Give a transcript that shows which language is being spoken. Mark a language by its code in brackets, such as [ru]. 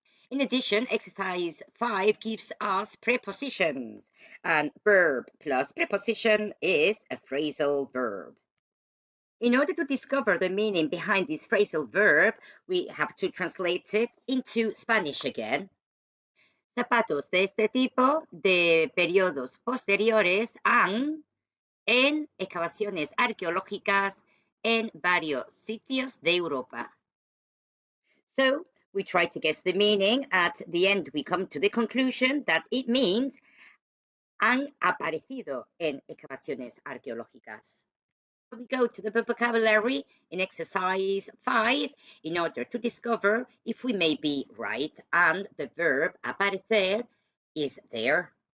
[en] In addition, exercise 5 gives us prepositions, and verb plus preposition is a phrasal verb. In order to discover the meaning behind this phrasal verb, we have to translate it into Spanish again. [es] Zapatos de este tipo de periodos posteriores han en excavaciones arqueológicas en varios sitios de Europa. [en] So we try to guess the meaning. At the end, we come to the conclusion that it means [es] han aparecido en excavaciones arqueológicas. [en] We go to the vocabulary in exercise 5 in order to discover if we may be right and the verb aparecer is there.